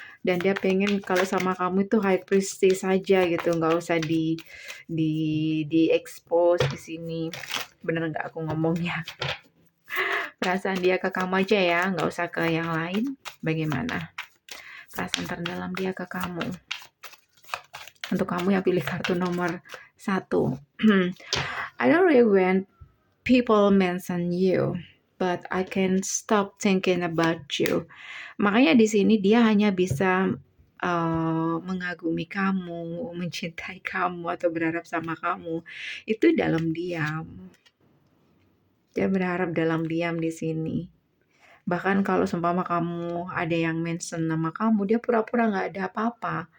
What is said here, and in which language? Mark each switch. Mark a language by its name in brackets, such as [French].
[Indonesian] Dan dia pengen kalau sama kamu itu high priestess saja gitu, nggak usah di expose di sini. Bener nggak aku ngomongnya? Perasaan dia ke kamu aja ya, nggak usah ke yang lain. Bagaimana perasaan terdalam dia ke kamu? Untuk kamu yang pilih kartu nomor 1. [English] I don't really want people mention you, but I can't stop thinking about you. [Indonesian] Makanya di sini dia hanya bisa mengagumi kamu, mencintai kamu, atau berharap sama kamu. Itu dalam diam. Dia berharap dalam diam di sini. Bahkan kalau seumpama kamu ada yang mention nama kamu, dia pura-pura nggak ada apa-apa.